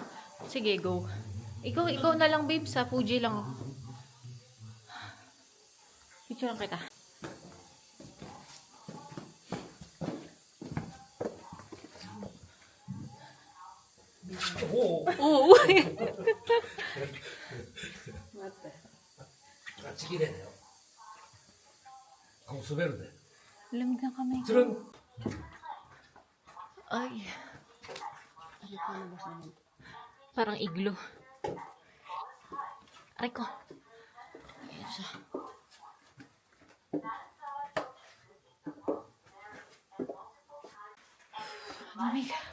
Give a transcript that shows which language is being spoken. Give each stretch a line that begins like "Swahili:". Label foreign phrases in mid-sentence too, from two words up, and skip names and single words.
Filipino: Sige, go. Ikaw na lang, babe. Sa Fuji lang ako. Picture lang kita. Oo.
Japanese: あっち綺麗だよ。顔滑るで。
Filipino: Lamig na kami.
Japanese: つるん。
Filipino: Ay. Parang iglo. Aray ko. Ayan siya. Lamig.